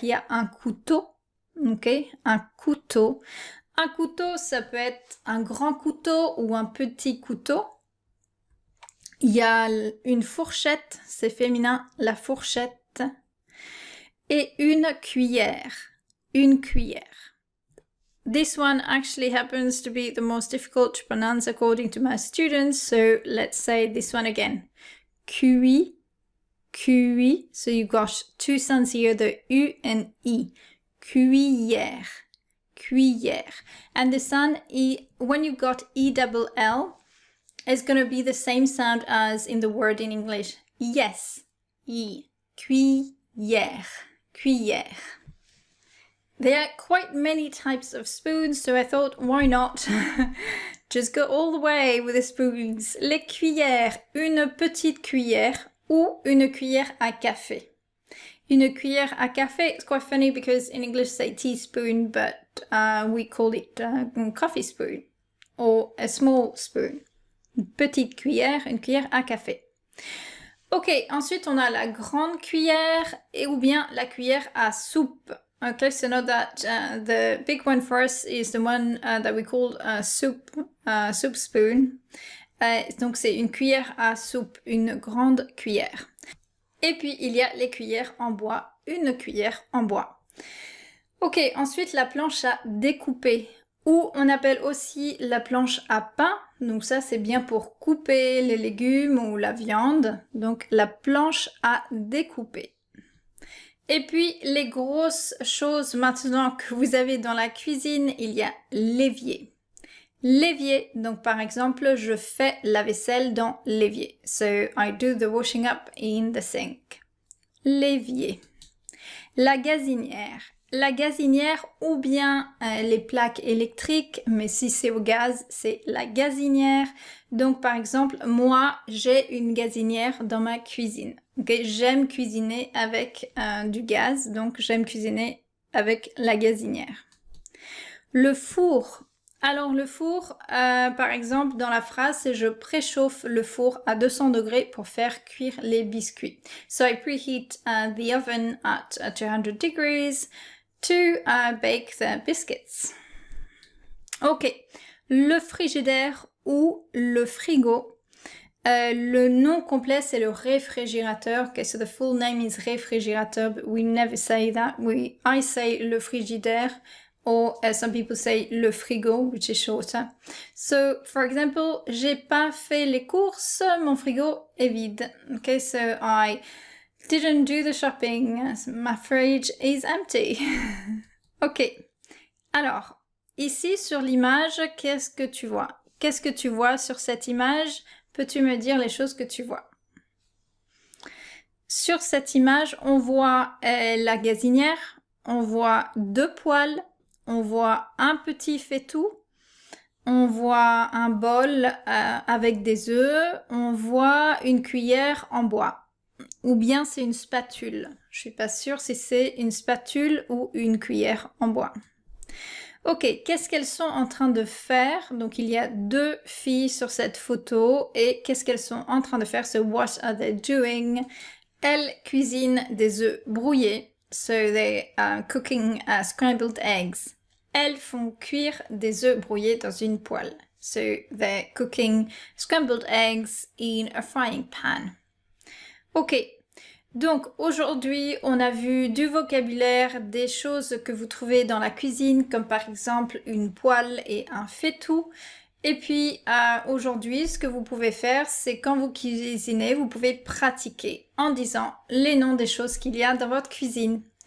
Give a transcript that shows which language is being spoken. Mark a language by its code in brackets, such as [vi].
[fr] Il y a un couteau, ok, un couteau. Un couteau, ça peut être un grand couteau ou un petit couteau. Il y a une fourchette, c'est féminin, la fourchette. Et une cuillère, une cuillère. [en] This one actually happens to be the most difficult to pronounce according to my students, so let's say this one again. [fr] Cuit, cuit, [en] so you got 2 sounds here, the U and E. [fr] Cuillère, cuillère. [en] And the sound E, when you got E-double-L, is going to be the same sound as in the word in English. Yes, E, [fr] cuillère, cuillère. [en] There are quite many types of spoons, so I thought, why not just go all the way with the spoons. [fr] Les cuillères, une petite cuillère ou une cuillère à café. Une cuillère à café, [en] it's quite funny because in English say teaspoon, but we call it coffee spoon or a small spoon. [fr] Une petite cuillère, une cuillère à café. Ok, ensuite on a la grande cuillère et ou bien la cuillère à soupe. [en] Okay, so note that the big one for us is the one that we call soup spoon. [fr] Donc c'est une cuillère à soupe, une grande cuillère. Et puis il y a les cuillères en bois, une cuillère en bois. Ok, ensuite la planche à découper, ou on appelle aussi la planche à pain. Donc ça c'est bien pour couper les légumes ou la viande. Donc la planche à découper. Et puis les grosses choses maintenant que vous avez dans la cuisine, il y a l'évier. L'évier, donc par exemple, je fais la vaisselle dans l'évier. [en] So I do the washing up in the sink. [fr] L'évier. La gazinière. La gazinière ou bien les plaques électriques, mais si c'est au gaz, c'est la gazinière. Donc par exemple, moi, j'ai une gazinière dans ma cuisine. Okay? J'aime cuisiner avec du gaz, donc j'aime cuisiner avec la gazinière. Le four. Alors le four, par exemple, dans la phrase, c'est je préchauffe le four à 200 degrés pour faire cuire les biscuits. [en] So I preheat the oven at 200 degrees to bake the biscuits. [fr] Ok, le frigidaire ou le frigo. Le nom complet, c'est le réfrigérateur. [en] Okay, so the full name is réfrigérateur, but we never say that. I say le frigidaire. Or some people say le frigo, which is shorter. So, for example, [fr] j'ai pas fait les courses, mon frigo est vide. [en] Okay, so I didn't do the shopping, my fridge is empty. [fr] Ok, alors, ici sur l'image, qu'est-ce que tu vois? Qu'est-ce que tu vois sur cette image? Peux-tu me dire les choses que tu vois? Sur cette image, on voit la gazinière, on voit 2 poêles, on voit un petit faitout, on voit un bol avec des œufs, on voit une cuillère en bois. Ou bien c'est une spatule. Je suis pas sûre si c'est une spatule ou une cuillère en bois. Ok, qu'est-ce qu'elles sont en train de faire? Donc il y a 2 filles sur cette photo et qu'est-ce qu'elles sont en train de faire? [en] So what are they doing? [fr] Elles cuisinent des œufs brouillés. [en] So they are cooking scrambled eggs. [fr] Elles font cuire des œufs brouillés dans une poêle. [en] So they're cooking scrambled eggs in a frying pan. [fr] Ok, donc aujourd'hui on a vu du vocabulaire, des choses que vous trouvez dans la cuisine, comme par exemple une poêle et un faitout. Et puis aujourd'hui, ce que vous pouvez faire, c'est quand vous cuisinez, vous pouvez pratiquer en disant les noms des choses qu'il y a dans votre cuisine.